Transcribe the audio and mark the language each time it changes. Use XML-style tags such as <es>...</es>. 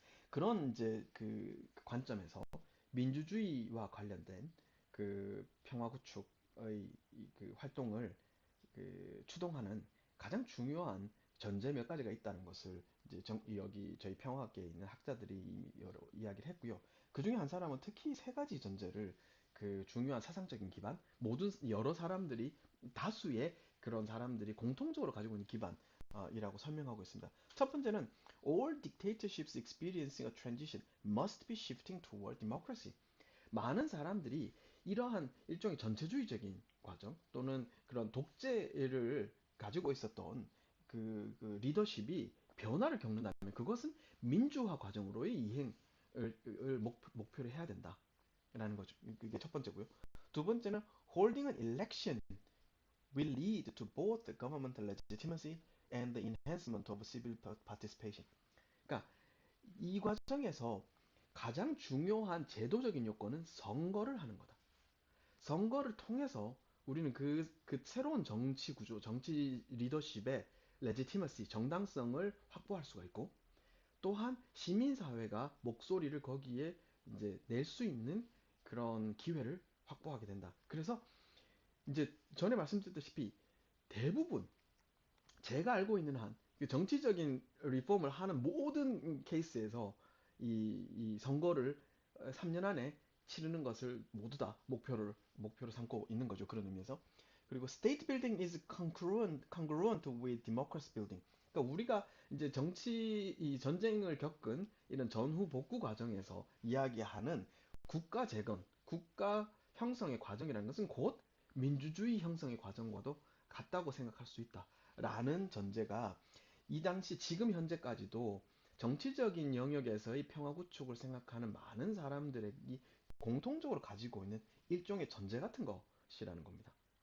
<ko>그런 이제 그 관점에서 민주주의와 관련된 그 평화 구축의 그 활동을 그 추동하는 가장 중요한 전제 몇 가지가 있다는 것을 이제 여기 저희 평화학계에 있는 학자들이 여러 이야기를 했고요. 그 중에 한 사람은 특히 세 가지 전제를 그 중요한 사상적인 기반, 모든 여러 사람들이 다수의 그런 사람들이 공통적으로 가지고 있는 기반이라고 설명하고 있습니다. 첫 번째는</ko> <en>all dictatorships experiencing a transition must be shifting toward democracy.</en> <ko>많은 사람들이 이러한 일종의 전체주의적인 과정 또는 그런 독재를 가지고 있었던 그 리더십이 변화를 겪는다면 그것은 민주화 과정으로의 이행을 목표로 해야 된다라는 거죠. 그게 첫 번째고요. 두 번째는</ko> <en>holding an election will lead to both the governmental legitimacy and the enhancement of civil participation.</en> <ko>그러니까 이 과정에서 가장 중요한 제도적인 요건은 선거를 하는 거다. 선거를 통해서 우리는 그 새로운 정치 구조, 정치 리더십의 레지티머시, 정당성을 확보할 수가 있고, 또한 시민사회가 목소리를 거기에 이제 낼 수 있는 그런 기회를 확보하게 된다. 그래서 이제 전에 말씀드렸다시피 대부분 제가 알고 있는 한 정치적인 리폼을 하는 모든 케이스에서 이 선거를 3년 안에 치르는 것을 모두 다 목표로 삼고 있는 거죠. 그런 의미에서. 그리고</ko> <en>state building is congruent with democracy building.</en> <ko>그러니까 우리가 이제 정치 이 전쟁을 겪은 이런 전후 복구 과정에서 이야기하는 국가 재건, 국가 형성의 과정이라는 것은 곧 민주주의 형성의 과정과도 같다고 생각할 수 있다. 라는 전제가 이 당시 지금 현재까지도 정치적인 영역에서의 평화 구축을 생각하는 많은 사람들이 공통적으로 가지고 있는 일종의 전제 같은 것이라는 겁니다.</ko>